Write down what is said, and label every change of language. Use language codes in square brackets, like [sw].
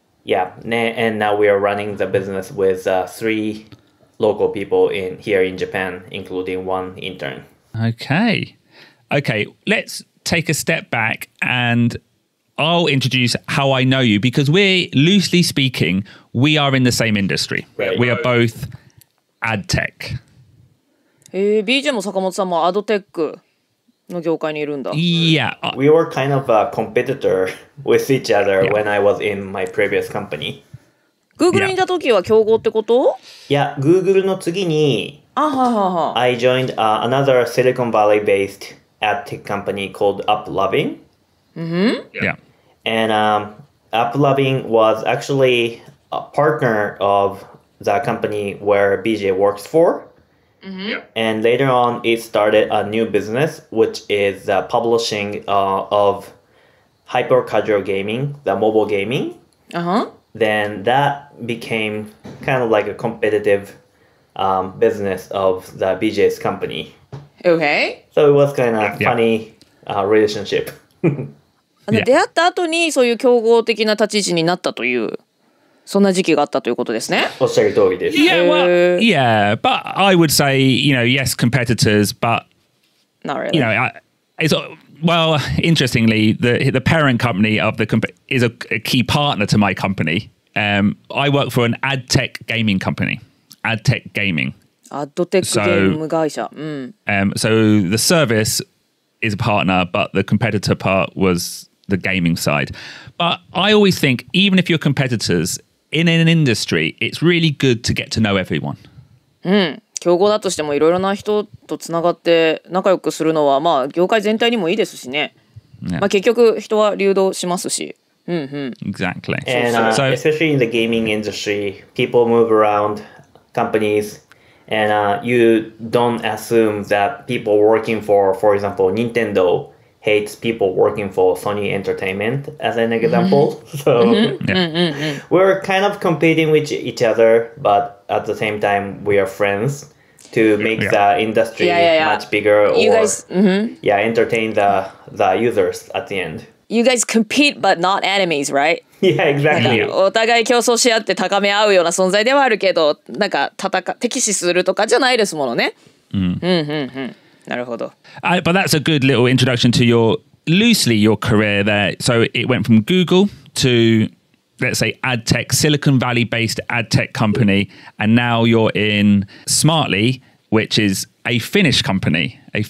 [en] Yeah, and now we are running the business with 3 local people here in Japan, including 1 intern. Okay. Okay, let's take a step back and I'll introduce how I know you because we're, loosely speaking, we are in the same industry. Right. We are both ad tech. [ja] BJ も坂本さんもアドテックの業界にいるんだ。 [en] Yeah. We were kind of a competitor with each other when I was in my previous company. [ja] Google にいた時は競合ってこと？いや、Google の次に、 [en] I joined another Silicon Valley-based ad tech company called UpLoving. Yeah. And UpLoving was actually a partner of the company where BJ works for. And later on, it started a new business, which is the publishing of hyper casual gaming, the mobile gaming. Then that became kind of like a competitive business of the BJ's company. Okay. So it was kind of funny relationship. [ja] 出会った後にそういう競合的な立ち位置になったというそんな時期があったということですね。おっしゃる通りです。 [en] Yeah, well, yeah, but I would say, yes, competitors, but, Not really. It's, well, interestingly, the parent company of the is a key partner to my company. I work for an ad tech gaming company, ad tech gaming. [ja] アッドテックゲーム会社。 [en] So the service is a partner, but the competitor part was the gaming side. But I always think, even if you're competitors in an industry, it's really good to get to know everyone. [ja] 競合だとしてもいろいろな人とつながって仲良くするのはまあ業界全体にもいいですしね。まあ結局人は流動しますし。 [en] Exactly. And So especially in the gaming industry, people move around companies, and you don't assume that people working for example, Nintendo hates people working for Sony Entertainment as an example. So we're kind of competing with each other, but at the same time, we are friends to make the industry much bigger or You guys, entertain the users at the end. You guys compete but not enemies, right? Yeah, exactly. [ja] お互い競争し合って高め合うような存在ではあるけど、なんか敵視するとかじゃないですものね。なるほど。 [en] But that's a good little introduction to your career there. So it went from Google to, let's say, ad tech, Silicon Valley based ad tech company, and now you're in Smartly, which is a Finnish company.